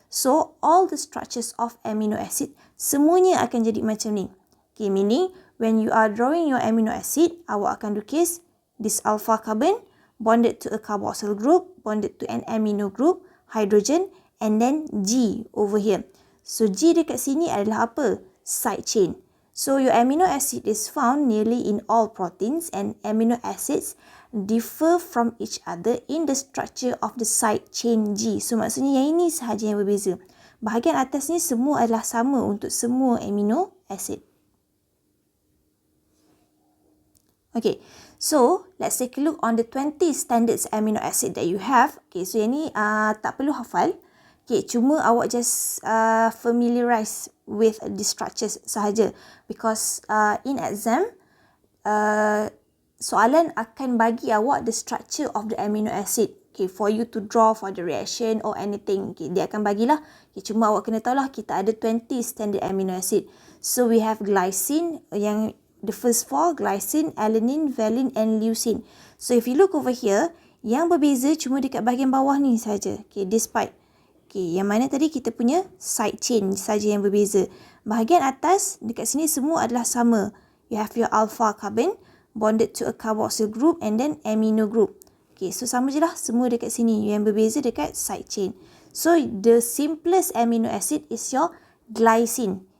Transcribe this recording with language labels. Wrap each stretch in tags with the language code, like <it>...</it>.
<en>So all the structures of amino acid</en> <ms>semuanya akan jadi macam ni.</ms> <en>Okay, meaning when you are drawing your amino acid,</en> <ms>awak akan lukis</ms> <en>this alpha carbon bonded to a carboxyl group, bonded to an amino group, hydrogen, and then G over here.</en> <ms>So G dekat sini adalah apa?</ms> <en>Side chain. So your amino acid is found nearly in all proteins, and amino acids differ from each other in the structure of the side chain G.</en> <ms>So maksudnya yang ini sahaja yang berbeza. Bahagian atas ni semua adalah sama untuk semua amino acid.</ms> <en>Okay, so let's take a look on the 20 standards amino acid that you have. Okay, so</en> <ms>yang ni tak perlu hafal.</ms> <en>Okay,</en> <ms>cuma awak</ms> <en>just familiarize with the structures</en> <ms>sahaja,</ms> <en>because in exam</en> <ms>soalan akan bagi awak</ms> <en>the structure of the amino acid, okay, for you to draw for the reaction or anything.</en> <ms>Okay, dia akan bagilah. Okay, cuma awak kena tahulah kita ada 20 standard amino acid.</ms> <en>So we have glycine, yang the first four, glycine, alanine, valine, and leucine. So if you look over here,</en> <ms>yang berbeza cuma dekat bahagian bawah ni saja. Okay, despite. Okay, yang mana tadi kita punya side chain saja yang berbeza. Bahagian atas dekat sini semua adalah sama.</ms> <en>You have your alpha carbon bonded to a carboxyl group and then amino group.</en> <ms>Okay, so sama je lah semua dekat sini. Yang berbeza dekat side chain.</ms> <en>So the simplest amino acid is your glycine.</en>